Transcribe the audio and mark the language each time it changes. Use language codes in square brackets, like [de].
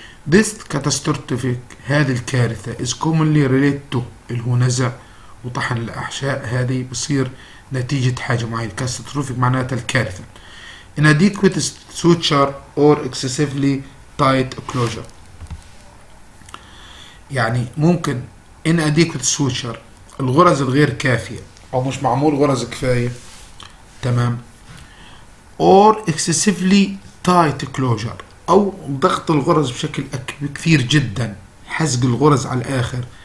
[en] This catastrophic، [ar] هذه الكارثة [en] is commonly related to، [ar] اللي هو نزع وطحن الأحشاء، هذه بصير نتيجة حاجة معينة. catastrophic معناتها الكارثة. [en] inadequate suture or excessively tight closure. [ar] يعني ممكن [en] inadequate suture [ar] الغرز الغير كافية أو مش معمول غرز كفاية، تمام، [en] or excessively tight closure [ar] أو ضغط الغرز بشكل كثير جدا، حزق الغرز على الآخر.